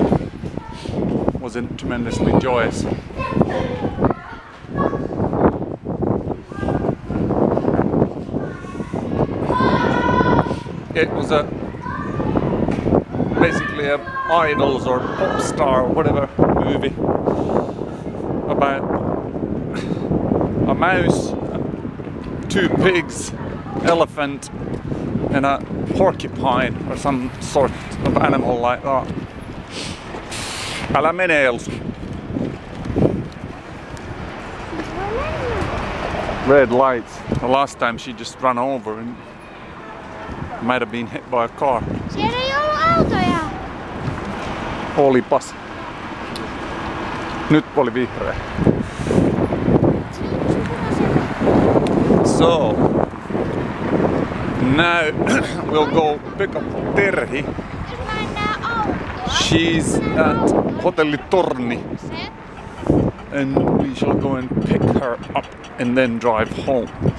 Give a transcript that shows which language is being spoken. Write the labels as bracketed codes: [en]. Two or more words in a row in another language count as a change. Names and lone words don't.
[en] Wasn't tremendously joyous. It was basically a Idols or Pop Star or whatever movie about a mouse, 2 pigs, elephant, and a porcupine or some sort of animal like that. [fi] Älä mene, Elsu. [en] Red lights. The last time she just ran over and might have been hit by a car. [fi] Siellä ei ollut autoja. Olipas. Nyt oli vihreä. [en] So, now we'll go pick up Terhi. She's at Hotelli Torni. And we shall go and pick her up and then drive home.